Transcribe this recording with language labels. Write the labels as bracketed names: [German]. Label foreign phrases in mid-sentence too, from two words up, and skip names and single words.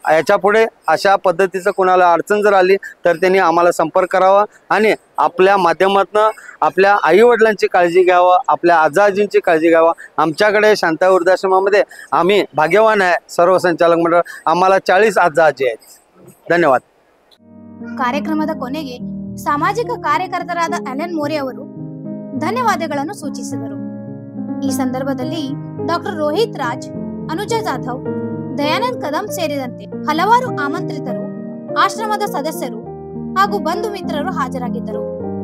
[Marathi] याच्या पुढे अशा पद्धतीचं कोणाला अडचण जर आली तर त्यांनी आम्हाला संपर्क करावा आणि आपल्या माध्यमातून आपल्या आई वडिलांची काळजी घ्यावं, आपल्या आजी-आजींची काळजी घ्यावं. आमच्याकडे शांताई वृद्धाश्रमामध्ये आम्ही भाग्यवान आहे. सर्व संचालक मंडळ आम्हाला 40 आजी आहेत. [Kannada] ಧನ್ಯವಾದ. ಕಾರ್ಯಕ್ರಮದ ಕೊನೆಗೆ ಸಾಮಾಜಿಕ ಕಾರ್ಯಕರ್ತರಾದ ಅಲೆನ್ ಮೋರೆ ಅವರು ಧನ್ಯವಾದಗಳನ್ನು ಸೂಚಿಸಿದರು. ಈ ಸಂದರ್ಭದಲ್ಲಿ ಡಾಕ್ಟರ್ ರೋಹಿತ್ ರಾಜ್, ಅನುಜಾ ಜಾಧವ್, ದಯಾನಂದ್ ಕದಂ ಸೇರಿದಂತೆ ಹಲವಾರು ಆಮಂತ್ರಿತರು, ಆಶ್ರಮದ ಸದಸ್ಯರು ಹಾಗೂ ಬಂಧು ಮಿತ್ರರು ಹಾಜರಾಗಿದ್ದರು.